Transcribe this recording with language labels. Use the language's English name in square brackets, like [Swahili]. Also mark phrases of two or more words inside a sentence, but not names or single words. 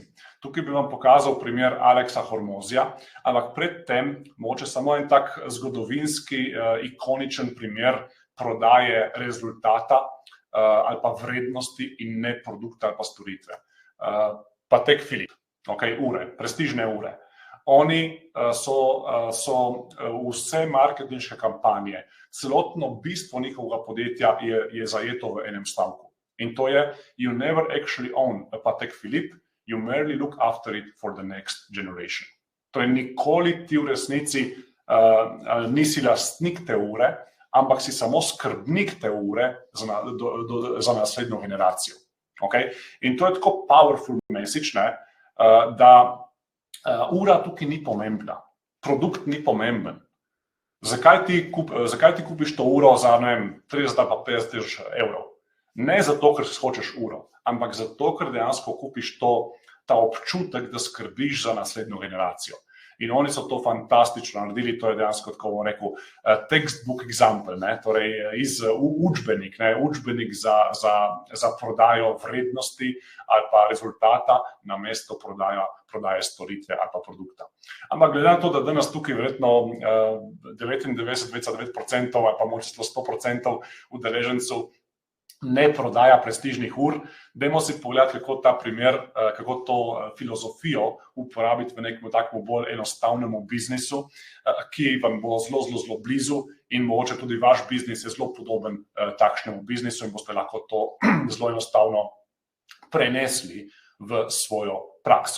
[Slovenian] Tukaj bi vam pokazal primer Alexa Hormozija, ampak predtem mogoče samo en tak zgodovinski, ikoničen primer prodaje rezultata ali pa vrednosti in ne produkta ali pa storitve. Patek Philippe, okay, ure, prestižne ure. Oni so vse marketinške kampanje, celotno bistvo njihovega podjetja je zajeto v enem stavku. In to je, [English] you never actually own a Patek Philippe, you merely look after it for the next generation. [Slovenian] To je nikoli ti v resnici nisi lastnik te ure, ampak si samo skrbnik te ure za naslednjo generacijo. Okay? In to je tako [English] powerful message, [Slovenian] da ura tukaj ni pomembna, produkt ni pomemben. Zakaj ti kupiš to uro za 30 ali pa 50 tisoč evrov? Ne zato, ker hočeš uro, ampak zato, ker dejansko kupiš ta občutek, da skrbiš za naslednjo generacijo. In oni so to fantastično naredili, to je dejansko, tako bom rekel, [English] textbook example, [Slovenian] torej iz učbenik za prodajo vrednosti ali pa rezultata namesto prodaje storitve ali pa produkta. Ampak glede na to, da danes tukaj verjetno 99,9% ali pa mogoče 100% udeležencev ne prodaja prestižnih ur, dajmo si pogledati, kako ta primer, kako to filozofijo uporabiti v nekem takemu bolj enostavnemu biznisu, ki vam bo zelo blizu in mogoče tudi vaš biznis je zelo podoben takšnemu biznisu in boste lahko to zelo enostavno prenesli v svojo prakso.